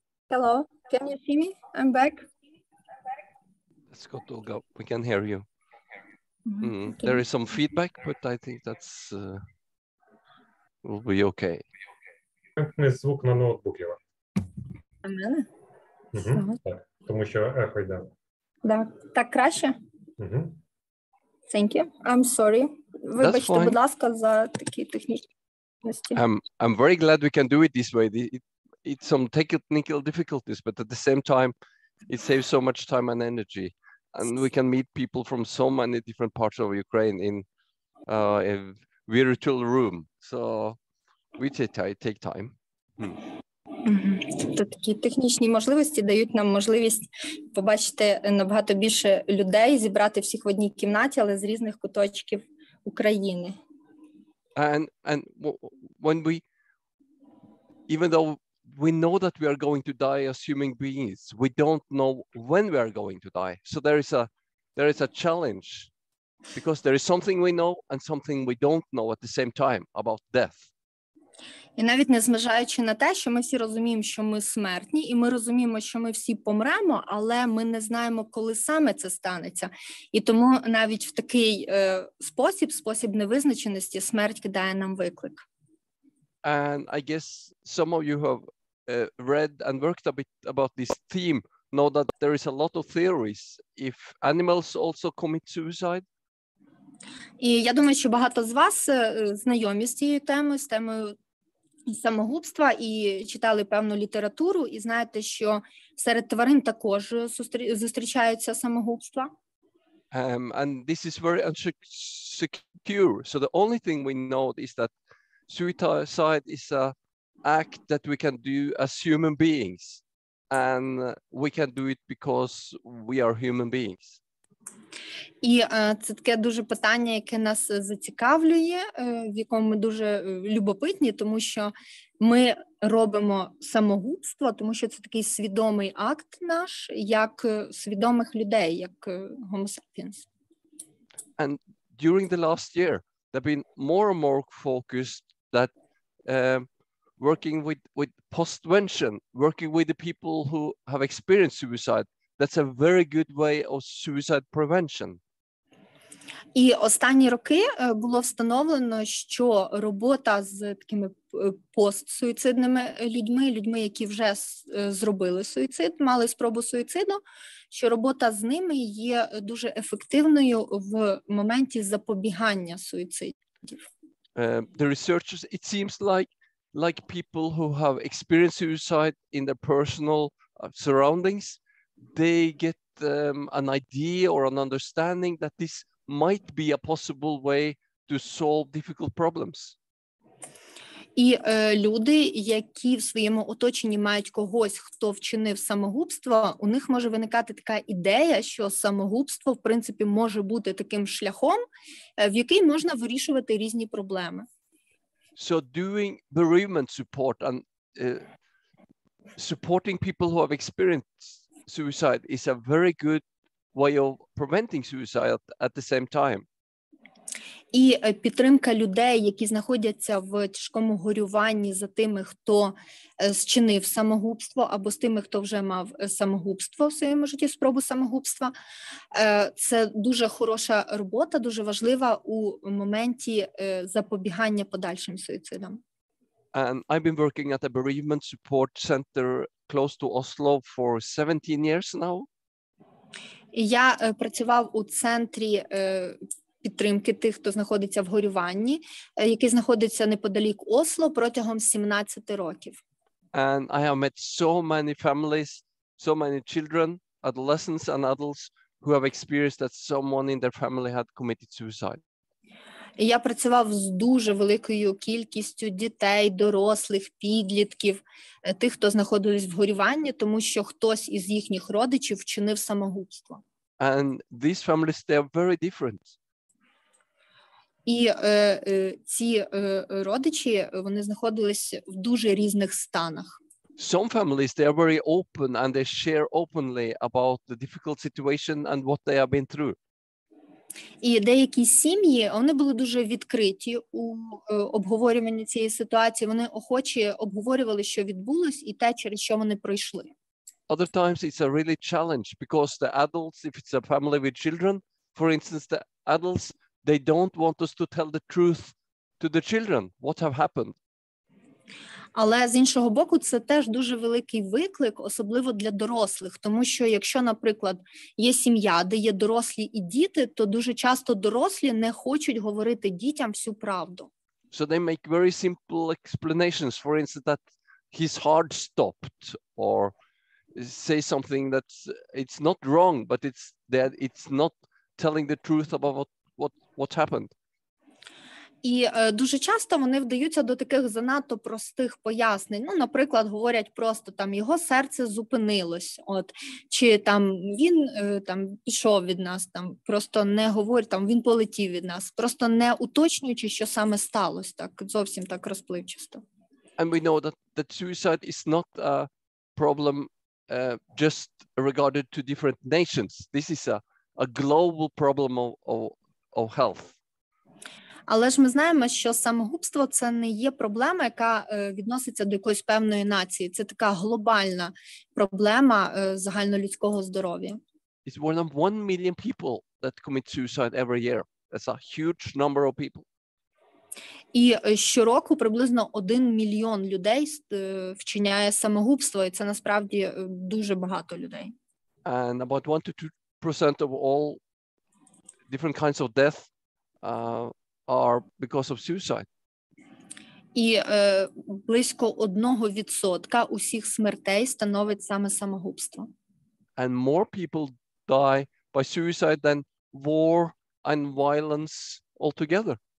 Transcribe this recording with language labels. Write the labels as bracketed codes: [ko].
[en] Hello, can you see me? I'm back. Let's go to go. We can hear you. Okay. There is some feedback, but I think that's will be okay. [uk] Вимкни звук на ноутбук його. А мене? Так, тому що ехо йде. [ru] Да. [uk] Так краще? Угу. [en] Thank you. I'm sorry. [uk] Вибачте, [en] fine. [uk] будь ласка, за такі технічні. [en] I'm very glad we can do it this way. It's some technical difficulties, but at the same time, it saves so much time and energy. And we can meet people from so many different parts of Ukraine in a virtual room. So we take time. [uk] Тобто такі технічні можливості дають нам можливість побачити набагато більше людей, зібрати всіх в одній кімнаті, але з різних куточків України. [en] And when we, even though we know that we are going to die as human beings, we don't know when we are going to die. So there is a challenge, because there is something we know and something we don't know at the same time about death. [uk] І навіть незважаючи на те, що ми всі розуміємо, що ми смертні, і ми розуміємо, що ми всі помремо, але ми не знаємо, коли саме це станеться. І тому навіть в такий спосіб невизначеності, смерть кидає нам виклик. [en] And I guess some of you have read and worked a bit about this theme, know that there is a lot of theories if animals also commit suicide. [uk] І я думаю, що багато з вас знайомі з цією темою, з темою самогубства, і читали певну літературу, і знаєте, що серед тварин також зустрічаються самогубства. [en] And this is very unsecure. So the only thing we know is that suicide is an act that we can do as human beings. And we can do it because we are human beings. [uk] І це таке дуже питання, яке нас зацікавлює, в якому ми дуже любопитні, тому що ми робимо самогубство, тому що це такий свідомий акт наш, як свідомих людей, як Homo sapiens. [en] And during the last year, there have been more and more focused that working with postvention, working with the people who have experienced suicide, that's a very good way of suicide prevention. [uk] І останні роки було встановлено, що робота з такими постсуїцидними людьми, які вже зробили суїцид, мали спробу суїциду, що робота з ними є дуже ефективною в моменті запобігання суїцидів. [en] The researchers, it seems like people who have experienced suicide in their personal surroundings, they get an idea or an understanding that this might be a possible way to solve difficult problems. [uk] І люди, які в своєму оточенні мають когось, хто вчинив самогубство, у них може виникати така ідея, що самогубство, в принципі, може бути таким шляхом, в який можна вирішувати різні проблеми. [en] So doing bereavement support and supporting people who have experienced suicide is a very good way of preventing suicide at the same time. [uk] І підтримка людей, які знаходяться в тяжкому горюванні за тими, хто зчинив самогубство, або з тими, хто вже мав самогубство в своєму житті, спробу самогубства, це дуже хороша робота, дуже важлива у моменті запобігання подальшим суїцидам. [en] And I've been working at a bereavement support center close to Oslo for 17 years now. [uk] І я працював у центрі підтримки тих, хто знаходиться в горюванні, який знаходиться неподалік Осло протягом 17 років. [en] And I have met so many families, so many children, adolescents and adults who have experienced that someone in their family had committed suicide. [uk] І я працював з дуже великою кількістю дітей, дорослих, підлітків, тих, хто знаходились в горюванні, тому що хтось із їхніх родичів вчинив самогубство. [en] And these families, they are very different. [uk] І ці родичі, вони знаходились в дуже різних станах. [en] Some families, they are very open and they share openly about the difficult situation and what they have been through. [uk] І деякі сім'ї, вони були дуже відкриті у обговорюванні цієї ситуації, вони охоче обговорювали, що відбулось, і те, через що вони пройшли. [en] other times it's a really challenge because the adults, if it's a family with children, for instance, the adults, they don't want us to tell the truth to the children, what have happened. [uk] Але з іншого боку, це теж дуже великий виклик, особливо для дорослих, тому що якщо, наприклад, є сім'я, де є дорослі і діти, то дуже часто дорослі не хочуть говорити дітям всю правду. [en] So they make very simple explanations, for instance, that his heart stopped, or say something that's it's not wrong, but it's that it's not telling the truth about what happened. [uk] І дуже часто вони вдаються до таких занадто простих пояснень. Ну, наприклад, говорять просто там його серце зупинилось, чи там він там пішов від нас, там просто не говорить, там він полетів від нас, просто не уточнюючи, що саме сталося, так зовсім так розпливчасто. [en] And we know that suicide is not a problem just regarded to different nations. This is a global problem of health. [uk] Але ж ми знаємо, що самогубство – це не є проблема, яка відноситься до якоїсь певної нації. Це така глобальна проблема загальнолюдського здоров'я. [en] It's more than 1 million people that commit suicide every year. That's a huge number of people. [uk] І щороку приблизно 1 мільйон людей вчиняє самогубство, і це насправді дуже багато людей. [en] And about 1 to 2% of all different kinds of death are because of suicide. [uk] І близько 1% усіх смертей становить саме самогубство. [en] And more people die by suicide than war and violence altogether.